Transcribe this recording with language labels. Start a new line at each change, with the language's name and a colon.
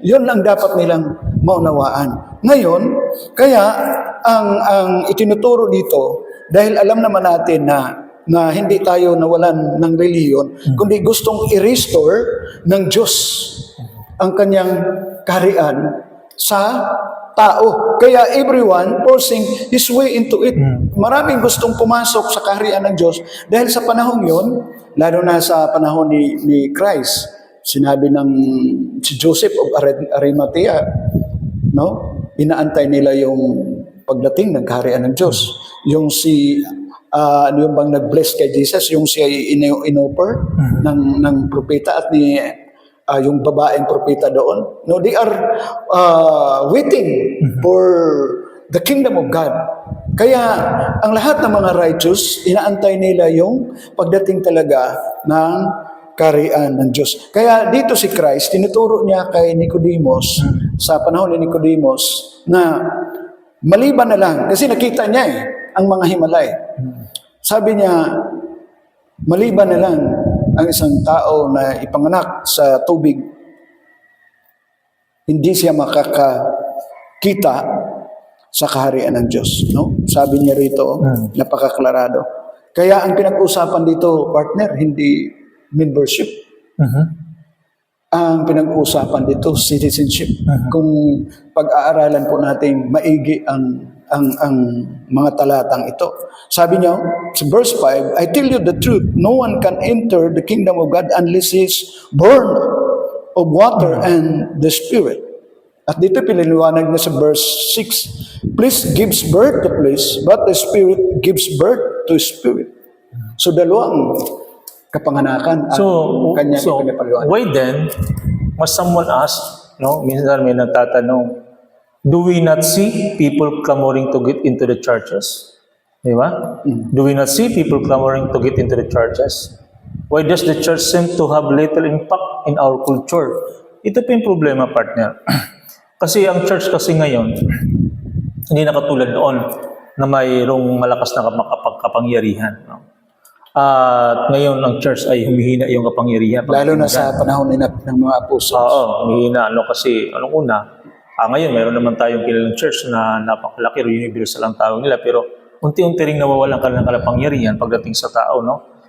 Filipino: Yun ang dapat nilang maunawaan. Ngayon, kaya ang itinuturo dito, dahil alam naman natin na hindi tayo nawalan ng reliyon, kundi gustong i-restore ng Diyos ang kanyang kaharian sa tao. Kaya
English: everyone forcing his way into it.
Filipino: Maraming gustong pumasok sa kaharian ng Diyos dahil sa panahon yon, lalo na sa panahon ni Christ, sinabi ng si Joseph of Arimathea, no? Inaantay nila yung pagdating ng kaharian ng Diyos. Yung ano yung bang nag-bless kay Jesus, yung siya inoffer ng propeta at ni yung babaeng propeta doon.
English: No, they are waiting for the kingdom of God.
Filipino: Kaya ang lahat ng mga righteous, inaantay nila yung pagdating talaga ng kaharian ng Diyos. Kaya dito si Christ, tinuturo niya kay Nicodemus, sa panahon ni Nicodemus, na maliban na lang, kasi nakita niya ang mga Himalay. Sabi niya, maliban na lang ang isang tao na ipanganak sa tubig, hindi siya makakakita sa kaharian ng Diyos. No? Sabi niya rito, napakaklarado. Kaya ang pinag-usapan dito, partner, hindi membership. Ang pinag-usapan dito, citizenship. Kung pag-aaralan po natin maigi ang mga talatang ito. Sabi niya, sa verse 5,
English: I tell you the truth, no one can enter the kingdom of God unless he is born of water and the Spirit.
Filipino: At dito pinaliwanag niya sa verse 6,
English: place gives birth to place, but the Spirit gives birth to Spirit.
Filipino: So dalawang kapanganakan at kanyang pinapaliwanag.
English: Why then, must someone ask, no?
Filipino: Minsan may nagtatanong,
English: do we not see people clamoring to get into the churches?
Filipino: Di ba?
English: Do we not see people clamoring to get into the churches? Why does the church seem to have little impact in our culture?
Filipino: Ito pa yung problema, partner. Kasi ang church kasi ngayon, hindi na katulad noon na mayroong malakas na kapangyarihan. No? At ngayon ang church ay humihina yung kapangyarihan. Lalo na sa panahon ng mga apostles. Oo, humihina. Kasi anong una, ngayon mayroon naman tayong kilalang church na napakalaki, universal ang tawag nila, pero unti-unti ring nawawalan ka ng kapangyarihan pagdating sa tao, no?